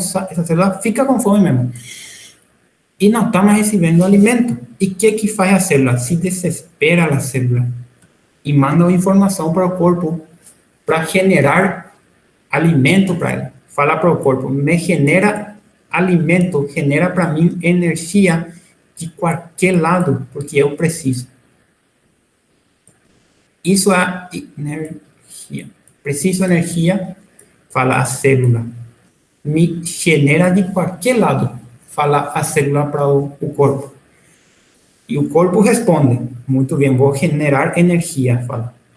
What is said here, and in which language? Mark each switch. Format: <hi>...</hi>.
<pt>Esa célula fica con fome mesmo.</pt> <es>Y no está más recibiendo alimento. ¿Y qué</es> <pt>faz a célula?</pt> <es>Se desespera la célula y manda información para el cuerpo para generar alimento para él. Fala para el cuerpo: me genera alimento, genera para mí energía de cualquier lado, porque yo preciso.</es> <pt>Isso é energia. Preciso energia, fala a célula. Me genera de qualquer lado, fala a célula para o corpo. E o corpo responde: muito bem, vou generar energia, fala.</pt>